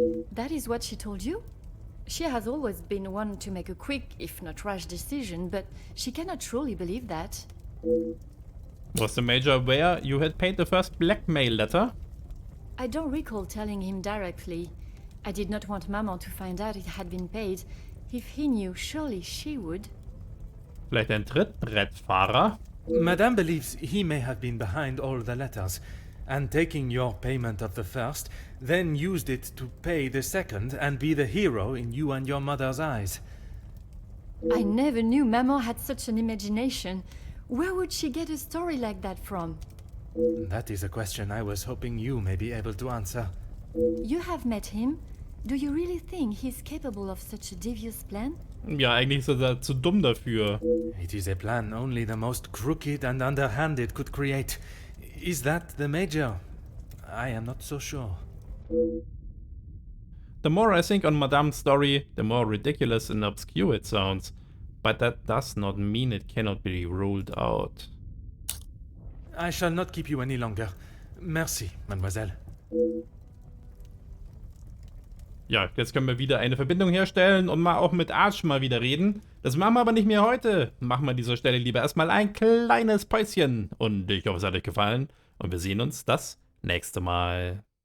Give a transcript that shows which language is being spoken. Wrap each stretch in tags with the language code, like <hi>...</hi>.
<en>That is what she told you? She has always been one to make a quick, if not rash decision, but she cannot truly believe that. Was the Major aware you had paid the first blackmail letter? I don't recall telling him directly. I did not want Maman to find out it had been paid. If he knew, surely she would.</en> <de>Vielleicht ein Trittbrettfahrer?</de> <en>Madame believes he may have been behind all the letters, and taking your payment of the first, then used it to pay the second and be the hero in you and your mother's eyes. I never knew Maman had such an imagination. Where would she get a story like that from? That is a question I was hoping you may be able to answer. You have met him. Do you really think he's capable of such a devious plan?</en> <de>Ja, eigentlich ist er zu dumm dafür.</de> <en>It is a plan only the most crooked and underhanded could create. Is that the Major? I am not so sure. The more I think on Madame's story, the more ridiculous and obscure it sounds. But that does not mean it cannot be ruled out. I shall not keep you any longer.</en> <fr>Merci, mademoiselle.</fr> <de>Ja, jetzt können wir wieder eine Verbindung herstellen und mal auch mit Arch mal wieder reden. Das machen wir aber nicht mehr heute. Machen wir an dieser Stelle lieber erstmal ein kleines Päuschen. Und ich hoffe, es hat euch gefallen. Und wir sehen uns das nächste Mal.</de>